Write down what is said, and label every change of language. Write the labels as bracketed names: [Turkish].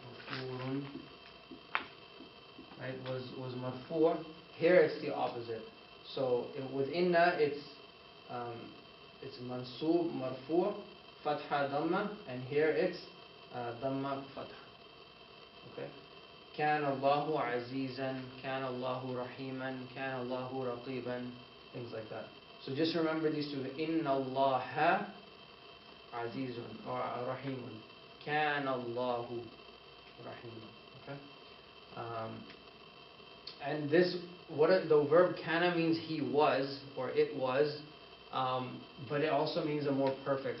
[English] Ghafurun, right, was marfu'. Here it's the opposite. So with inna it's mansub marfu' fatha dhamma, and here it's dhamma fatha. Okay. [Arabic] كان الله عزيزا, كان الله رحيما, كان الله رقيبا, [English] things like that. So just remember these two. [Arabic] Inna Allah azizun or rahimun. كان الله رحيما. Okay. [English] And this, the verb kana means he was or it was, but it also means a more perfect.